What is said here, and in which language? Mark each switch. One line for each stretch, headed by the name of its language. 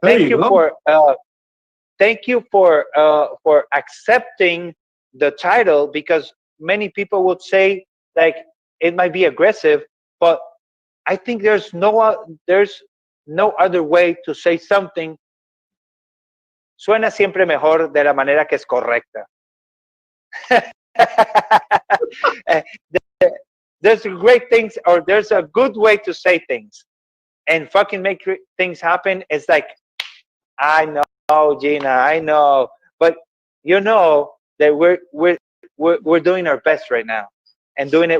English: There you go. thank you for accepting the title, because many people would say, like, it might be aggressive, but I think there's no other way to say something.
Spanish: Suena siempre mejor de la manera que es correcta.
English: Eh, there's great things, or there's a good way to say things and fucking make things happen. It's like, I know, Gina, I know, but you know that we're doing our best right now and doing it